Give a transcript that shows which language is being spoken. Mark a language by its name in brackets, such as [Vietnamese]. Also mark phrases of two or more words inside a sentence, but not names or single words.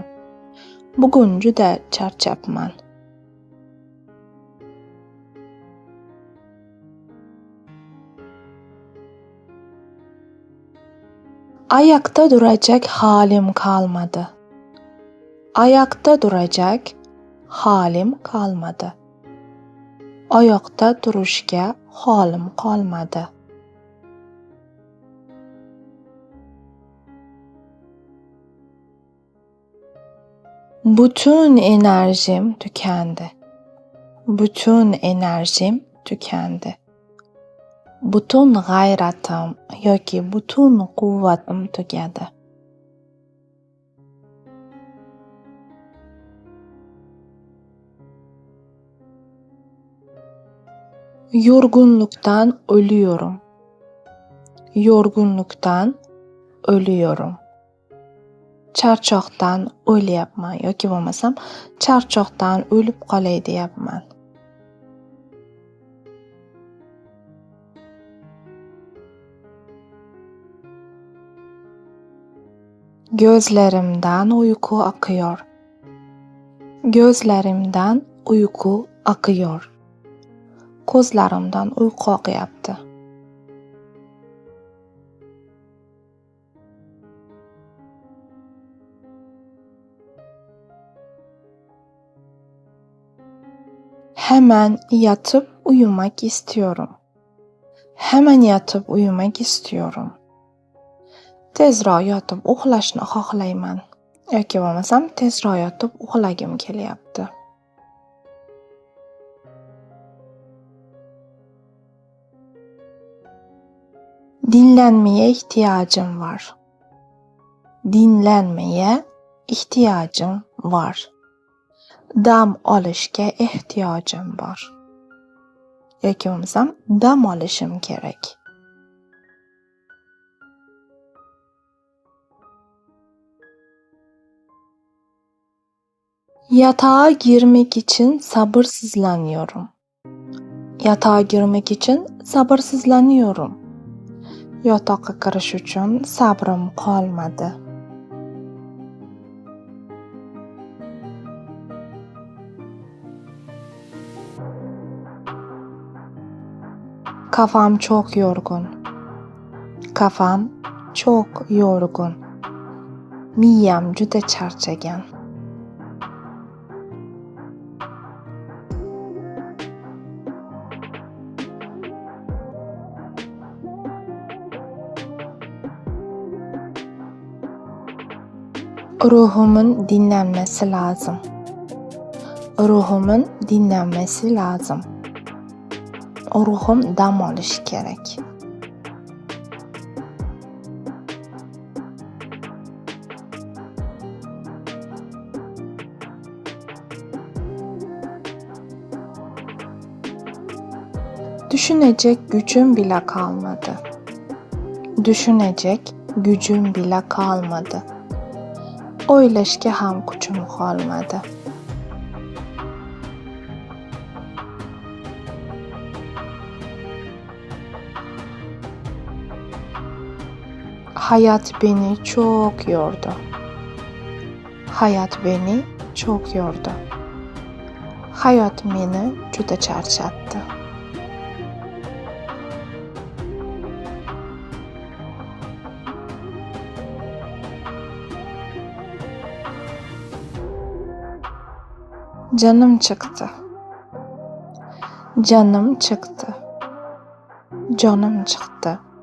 [Turkish] Bugün [Uzbek] juda charchabman. [Turkish] Ayakta duracak halim kalmadı. Ayakta duracak halim kalmadı. [Uzbek] Ayakta duruşga holim qolmadi. [Turkish] Bütün enerjim tükendi. Bütün enerjim tükendi. [Uzbek] Bütün g'ayratim yoki bütün quvvatim tugadi. [Turkish] Yorgunluktan ölüyorum. Yorgunluktan ölüyorum. [Uzbek] Charchoqdan o'lyapman yoki bo'lmasam charchoqdan o'lib qolay deyapman. [Turkish] Gözlerimden uyku akıyor. Gözlerimden uyku akıyor. [Uzbek] Ko'zlarimdan uyqu oqyapti. [Turkish] Hemen yatıp uyumak istiyorum. Hemen yatıp uyumak istiyorum. [Uzbek] Tezroq yotib uxlashni xohlayman. Yoki bo'lmasam tezroq yotib uxlagim kelyapti. [Turkish] Dinlenmeye ihtiyacım var. Dinlenmeye ihtiyacım var. [Uzbek] Dam olishga ehtiyojim bor. Yoki bo'lmasam dam olishim kerak. [Turkish] Yatağa girmek için sabırsızlanıyorum. Yatağa girmek için sabırsızlanıyorum. [Uzbek] Yotoqqa kirish uchun sabrim qolmadi. [Turkish] Kafam çok yorgun. Kafam çok yorgun. [Uzbek] Miyam juda charchagan. [Turkish] Ruhumun dinlenmesi lazım. Ruhumun dinlenmesi lazım. [Uzbek] Ruhum dam olishi kerak. [Turkish] Düşünecek gücüm bile kalmadı. Düşünecek gücüm bile kalmadı. [Uzbek] O'ylashga ham kuchim qolmadi. [Turkish] Hayat beni çok yordu. Hayat beni çok yordu. [Uzbek] Hayot meni juda charchatdi. [Turkish] Canım çıktı. Canım çıktı. Canım çıktı.